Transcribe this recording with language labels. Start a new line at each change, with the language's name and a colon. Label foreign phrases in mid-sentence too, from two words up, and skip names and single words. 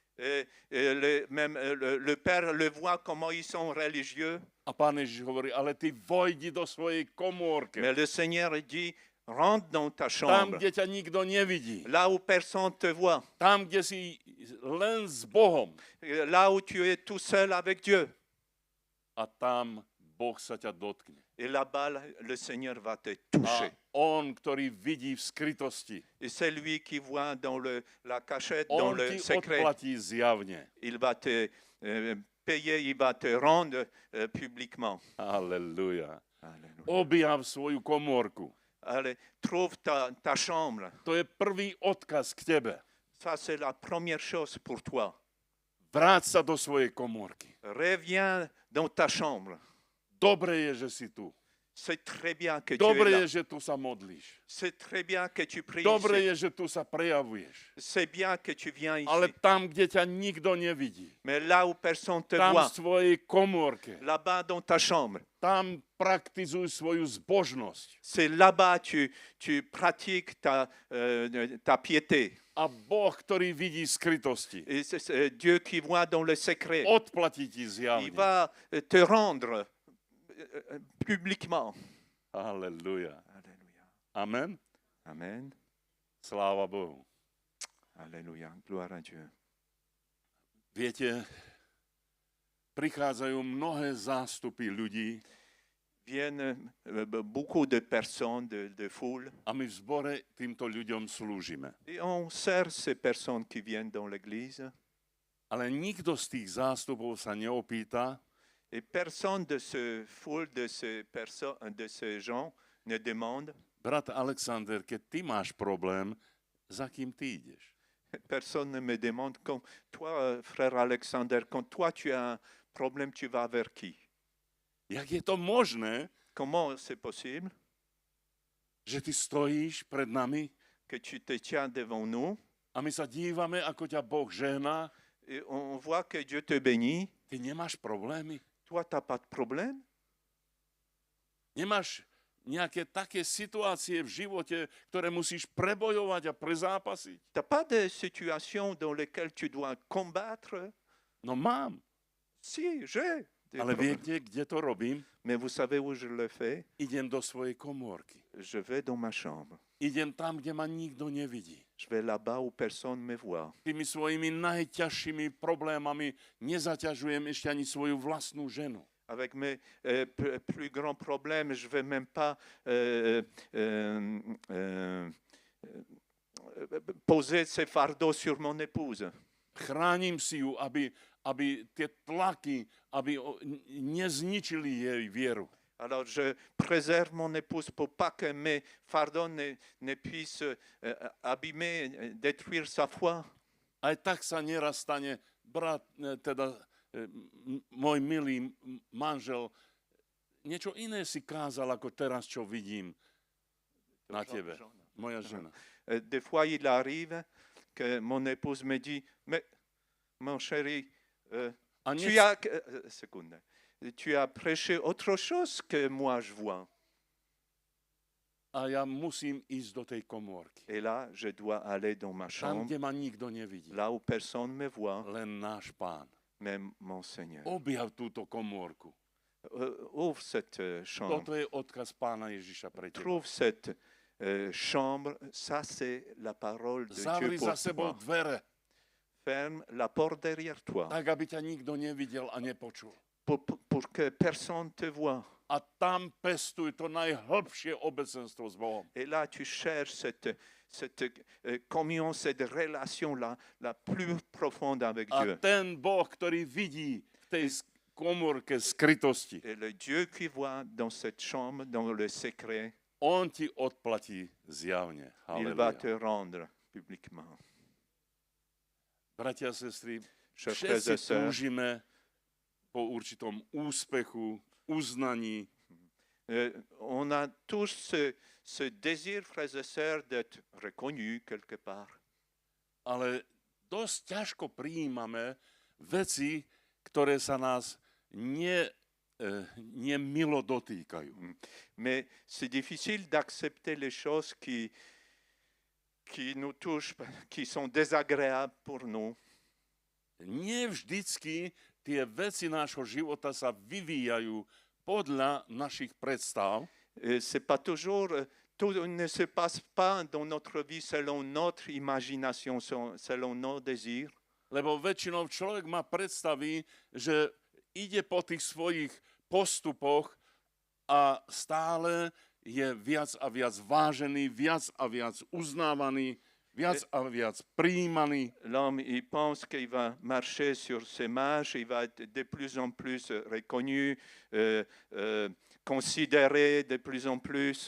French: même le Père le voit comment ils sont religieux.
Slovak: A Pán Ježiš hovorí, ale ty vojdi do svojej komórke,
French: Mais le Seigneur dit, rentre dans ta
Slovak: tam,
French: chambre,
Slovak: kde ťa nikto nevidí,
French: là où personne te voit,
Slovak: tam, kde si len s Bohom.
French: là où tu es tout seul avec Dieu.
Slovak: A tam Boh sa ťa dotkne.
French: Et là-bas, le Seigneur va te
Slovak: A
French: toucher.
Slovak: on, ktorý vidí v skrytosti,
French: Et c'est lui qui voit dans la cachette, dans
Slovak: on
French: le
Slovak: ti
French: secret.
Slovak: odplatí zjavne.
French: Il va te payer, il va te rendre publiquement.
Slovak: Halleluja.
French: Alléluia.
Slovak: Objav svoju komórku.
French: Allez, trouve ta chambre.
Slovak: To je prvý odkaz k tebe.
French: Ça, c'est la première chose pour toi.
Slovak: Vráť sa do svojej komórky.
French: Reviens dans ta chambre.
Slovak: Dobre je, že si tu.
French: C'est très bien que tu es
Slovak: Dobre
French: là.
Slovak: je, že tu sa modlíš.
French: C'est très bien que tu pries
Slovak: Dobre
French: ici.
Slovak: je, že tu sa prejavuješ.
French: C'est bien que tu viens ici.
Slovak: Ale tam, kde ťa nikto nevidí,
French: Mais là où personne te
Slovak: tam
French: voit,
Slovak: v svojej komórke,
French: là-bas dans ta chambre,
Slovak: tam praktizuj svoju zbožnosť.
French: c'est là-bas tu pratiques ta piété.
Slovak: A Boh, ktorý vidí skrytosti,
French: Et c'est Dieu qui voit dans le secret.
Slovak: odplatí ti
French: Il
Slovak: zjavne.
French: va te rendre publiquement.
Slovak: Halleluja.
French: Alléluia.
Slovak: Amen.
French: Amen.
Slovak: Sláva Bohu.
French: Alléluia. Gloire à Dieu.
Slovak: Viete, prichádzajú mnohé zástupy ľudí
French: Viennent beaucoup de personnes, de foules,
Slovak: a my v zbore týmto ľuďom slúžime.
French: et on sert ces personnes qui viennent dans l'église.
Slovak: Ale nikto z tých zástupov sa neopýta,
French: Et personne de ce foule, de ces gens ne demande,
Slovak: brat Alexander, keď ty máš problém, za kým ty ideš?
French: Personne ne me demande, quand toi, frère Alexander, quand toi tu as un problème, tu vas vers qui?
Slovak: Jak je to možné,
French: Comment c'est possible
Slovak: že ty stojíš pred nami
French: que tu te tiens devant nous
Slovak: a my sa dívame, ako ťa Boh žehná?
French: et on voit que Dieu te bénit?
Slovak: Ty nemáš problémy?
French: Toi, tu n'as pas de problème?
Slovak: Nemáš nejaké také situácie v živote, ktoré musíš prebojovať a prezápasiť?
French: Tu n'as pas de situation dans lesquelles tu dois combattre?
Slovak: No mám.
French: Si, j'ai des
Slovak: Ale
French: problèmes.
Slovak: viete, kde to robím?
French: Mais vous savez où je le fais?
Slovak: Idem do svojej komórky.
French: Je vais dans ma chambre.
Slovak: Idem tam, kde ma nikto nevidí.
French: Je vais là-bas où personne ne me voit.
Slovak: Tými svojimi najťažšími problémami nezaťažujem ešte ani svoju vlastnú ženu.
French: Avec mes plus grands problèmes, je ne vais même pas poser ces fardeaux sur mon épouse.
Slovak: Chránim si ju, aby tie tlaky, aby nezničili jej vieru.
French: Alors je préserve mon épouse pour pas que mes fardeaux ne puissent abîmer, détruire sa foi.
Slovak: Aj tak sa nieraz stane, brat, teda môj milý manžel, niečo iné si kázal, ako teraz, čo vidím na tebe. Moja žena.
French: Des fois, il arrive que mon épouse me dit, mais mon chéri, tu as prêché autre chose que moi je vois.
Slovak: A ja musím ísť do tej komórky.
French: Et là, je dois aller dans ma
Slovak: Tam,
French: chambre,
Slovak: kde ma nikto nevidí.
French: là où personne ne me voit,
Slovak: Len náš Pán.
French: même mon Seigneur.
Slovak: Objav túto komórku.
French: Ouvre cette chambre,
Slovak: Toto je odkaz Pána Ježiša pre teba.
French: trouve cette chambre, ça c'est la parole de Dieu
Slovak: Zavri
French: pour
Slovak: za sebou
French: toi.
Slovak: dvere,
French: Ferme la porte derrière toi
Slovak: tak aby ťa nikto nevidel a nepočul.
French: pour que personne te voie.
Slovak: A tam pestuj to najhlbšie obecenstvo s Bohom.
French: Et là, tu cherches cette communion, cette relation-là, la plus profonde avec
Slovak: A
French: Dieu.
Slovak: ten Boh, ktorý vidí v tej komórke skrytosti,
French: Et le Dieu qui voit dans cette chambre, dans le secret,
Slovak: on ti odplatí zjavne.
French: il va
Slovak: Halleluja.
French: te rendre publiquement.
Slovak: Bratia a sestry,
French: Chers frères et
Slovak: všetci
French: sœurs,
Slovak: túžime po určitom úspechu, uznaní,
French: on a tous ce désir, frères et sœurs, d'être reconnus quelque part.
Slovak: ale dosť ťažko prijímame veci, ktoré sa nás nemilo dotýkajú.
French: Mais c'est difficile d'accepter les choses qui nous touchent, qui sont désagréables pour nous.
Slovak: Nie vždycky tie veci nášho života sa vyvíjajú podľa našich predstav,
French: C'est pas toujours, tout ne se passe pas dans notre vie selon notre imagination, selon nos désirs.
Slovak: lebo väčšinou človek má predstavy, že ide po tých svojich postupoch a stále je viac a viac vážený, viac a viac uznávaný, viac a viac prijímaný.
French: L'homme, il pense qu'il va marcher sur ses marches, il va être de plus en plus reconnu, considéré de plus en plus.